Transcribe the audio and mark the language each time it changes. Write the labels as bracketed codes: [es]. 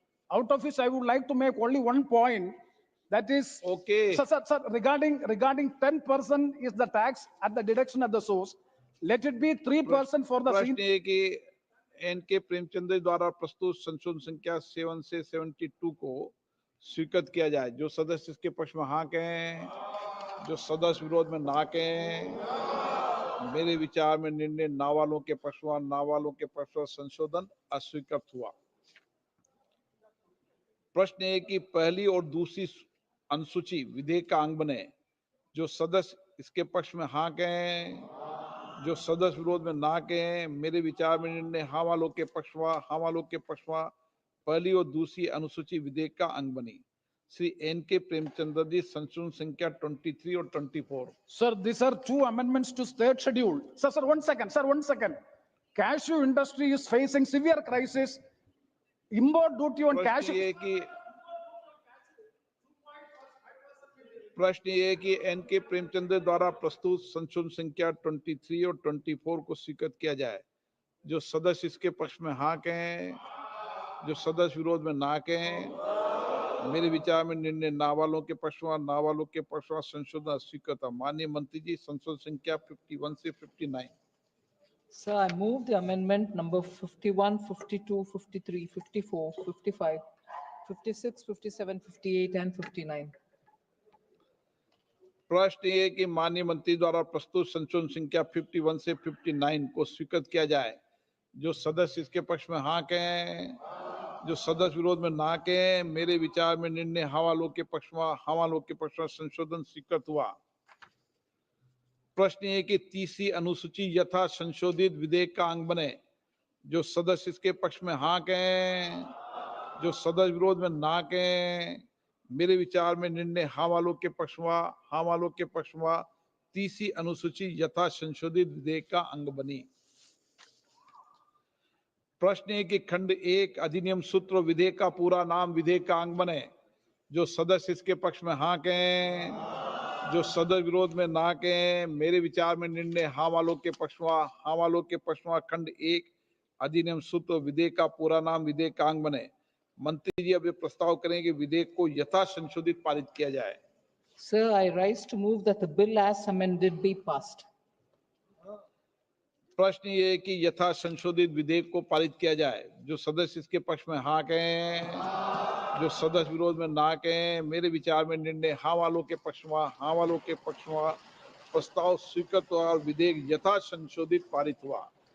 [en] Out of which I would like to make only one point. That is, Okay. sir, regarding 10% is the tax at the deduction at the source. Let it be 3% for the [hi] प्रश्न ये कि N के प्रेमचंद्र द्वारा प्रस्तुत संशोधन संख्या 7 से 72 को स्वीकृत किया जाए। जो सदस्य इसके पक्ष में हाँ कहें, जो सदस्य विरोध में ना कहें। मेरे विचार में निर्णय ना वालों के पक्ष में, ना वालों के पक्ष में संशोधन अस्वीकृत हुआ। प्रश्न है कि पहली और दूसरी अनुसूची विधेयक का अंग बने। जो सदस्य इसके पक्ष में हाँ कहें, जो सदस्य विरोध में ना कहें। मेरे विचार में निर्णय हाँ वालों के पक्ष में, हाँ वालों के पक्ष में पहली और दूसरी अनुसूची विधेयक का अंग बनी। श्री एन के प्रेमचंद्र जी, संशोधन संख्या 23 और 24। [en] Sir, these are two amendments to third schedule. Sir, one second. Cashew industry is facing severe crisis. Import duty on cashew. [hi] प्रश्न ये है कि एन के प्रेमचंद्र द्वारा प्रस्तुत संशोधन संख्या 23 और 24 को स्वीकृत किया जाए। जो सदस्य इसके पक्ष में हाँ कहें, जो सदस्य विरोध में ना कहें। मेरे विचार में निर्णय ना वालों के पक्ष में, ना वालों के पक्ष में संशोधन स्वीकृत है। माननीय मंत्री जी, संशोधन संख्या 51 से 59। [en] Sir, I move the amendment number 51, 52, 53, 54, 55, 56, 57, 58 and 59. [hi] प्रश्न ये कि माननीय मंत्री द्वारा प्रस्तुत संशोधन संख्या 51 से 59 को स्वीकृत किया जाए। जो सदस्य इसके पक्ष में हाँ कहें, जो सदस्य विरोध में ना कहें। मेरे विचार में निर्णय हाँ वालों के पक्ष में, हाँ वालों के पक्ष में संशोधन स्वीकृत हुआ। प्रश्न ये कि तीसरी अनुसूची यथा संशोधित विधेयक का अंग बने। जो सदस्य इसके पक्ष में हाँ कहें, जो सदस्य विरोध में ना कहें। मेरे विचार में निर्णय हाँ वालों के पक्ष में, हाँ वालों के पक्ष में तीसरी अनुसूची यथा संशोधित विधेयक का अंग बनी। प्रश्न है कि खंड 1 अधिनियम सूत्र विधेयक का पूरा नाम विधेयक का अंग बने। जो सदस्य इसके पक्ष में हाँ कहें, जो सदस्य विरोध में ना कहें। मेरे विचार में निर्णय हाँ वालों के पक्ष में, हाँ वालों के पक्ष में खंड 1 अधिनियम सूत्र विधेयक का पूरा नाम विधेयक का अंग बने। मंत्री जी अब ये प्रस्ताव करें कि विधेयक को यथा संशोधित पारित किया जाए। [en] Sir, I rise to move that the bill as amended be passed. [hi] प्रश्न ये है कि यथा संशोधित विधेयक को पारित किया जाए। जो सदस्य इसके पक्ष में हाँ कहें, जो सदस्य विरोध में ना कहें। मेरे विचार में निर्णय हाँ वालों के पक्ष में, हाँ वालों के पक्ष में प्रस्ताव स्वीकृत हुआ और विधेयक यथा संशोधित पारित हुआ।